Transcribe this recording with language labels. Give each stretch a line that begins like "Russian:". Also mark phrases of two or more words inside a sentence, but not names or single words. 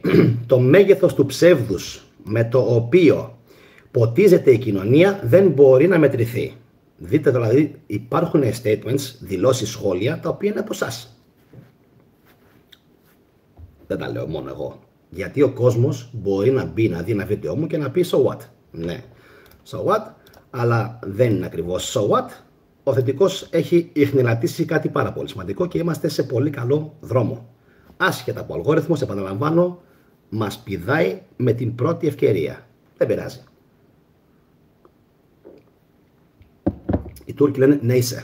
Greek: Το μέγεθος του ψεύδους με το οποίο ποτίζεται η κοινωνία δεν μπορεί να μετρηθεί. Δείτε δηλαδή, υπάρχουν statements, δηλώσεις, σχόλια, τα οποία είναι από εσάς. Δεν τα λέω μόνο εγώ. Γιατί ο κόσμος μπορεί να μπει, να δει ένα βίντεο μου και να πει
English: so what.
Greek: Ναι,
English: so what,
Greek: αλλά δεν είναι ακριβώς
English: so what.
Greek: Ο θετικός έχει ιχνηλατήσει κάτι πάρα πολύ σημαντικό και είμαστε σε πολύ καλό δρόμο. Άσχετα από αλγόριθμος, επαναλαμβάνω, μας πηδάει με την πρώτη ευκαιρία. Δεν πειράζει. Οι Τούρκοι λένε ναι είσαι.